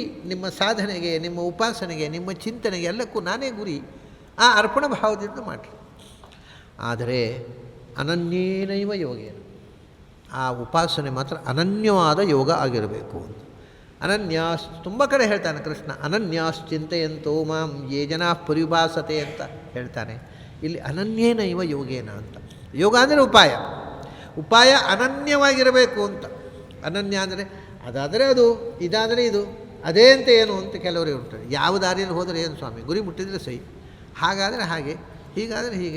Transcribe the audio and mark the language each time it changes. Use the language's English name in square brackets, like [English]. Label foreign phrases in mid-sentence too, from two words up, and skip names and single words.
[Kannada] ನಿಮ್ಮ ಸಾಧನೆಗೆ, ನಿಮ್ಮ ಉಪಾಸನೆಗೆ, ನಿಮ್ಮ ಚಿಂತನೆಗೆ ಎಲ್ಲಕ್ಕೂ ನಾನೇ ಗುರಿ. ಆ ಅರ್ಪಣ ಭಾವದಿಂದ ಮಾಡಿರಿ. ಆದರೆ [Sanskrit] ಅನನ್ಯೇನೈವ ಯೋಗೇನ, [Kannada] ಆ ಉಪಾಸನೆ ಮಾತ್ರ ಅನನ್ಯವಾದ ಯೋಗ ಆಗಿರಬೇಕು ಅಂತ. ಅನನ್ಯಾಸ್ ತುಂಬ ಕಡೆ ಹೇಳ್ತಾನೆ ಕೃಷ್ಣ. [Sanskrit] ಅನನ್ಯಾಶ್ಚಿಂತೆಯಂತೋ ಮಾಂ ಯೇ ಜನಾ ಪರಿಭಾಸತೆ [Kannada] ಅಂತ ಹೇಳ್ತಾನೆ. ಇಲ್ಲಿ [Sanskrit] ಅನನ್ಯೇನೈವ ಯೋಗೇನ [Kannada] ಅಂತ. ಯೋಗ ಅಂದರೆ ಉಪಾಯ. ಉಪಾಯ ಅನನ್ಯವಾಗಿರಬೇಕು ಅಂತ. ಅನನ್ಯ ಅಂದರೆ ಅದಾದರೆ ಅದು, ಇದಾದರೆ ಇದು, ಅದೇ ಅಂತ ಏನು ಅಂತ ಕೆಲವರಿಗೆ ಉಂಟು. ಯಾವ ದಾರಿಯಲ್ಲಿ ಹೋದರೆ ಏನು ಸ್ವಾಮಿ, ಗುರಿ ಮುಟ್ಟಿದರೆ ಸೈ, ಹಾಗಾದರೆ ಹಾಗೆ, ಹೀಗಾದರೆ ಹೀಗೆ.